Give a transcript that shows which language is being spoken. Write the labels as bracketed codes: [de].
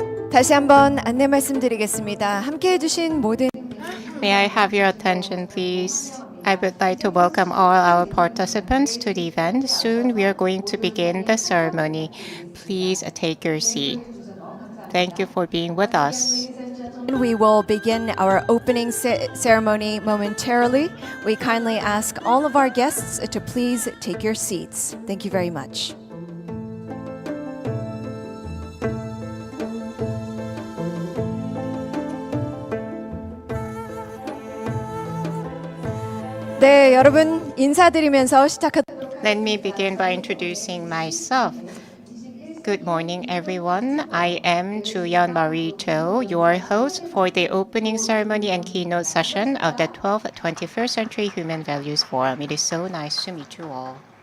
[ko] 다시 한번 안내 말씀드리겠습니다. 함께 해주신 모든 [en] May I have your attention, please? I would like to welcome all our participants to the event. Soon we are going to begin the ceremony. Please take your seat. Thank you for being with us. We will begin our opening ceremony momentarily. We kindly ask all of our guests to please take your seats. Thank you very much. [ko] 네, 여러분 인사드리면서 [en] Let me begin by introducing myself. Good morning, everyone. I am Juyeon Marie Cho, your host for the opening ceremony and keynote session of the 12th 21st Century Human Values Forum. It is so nice to meet you all.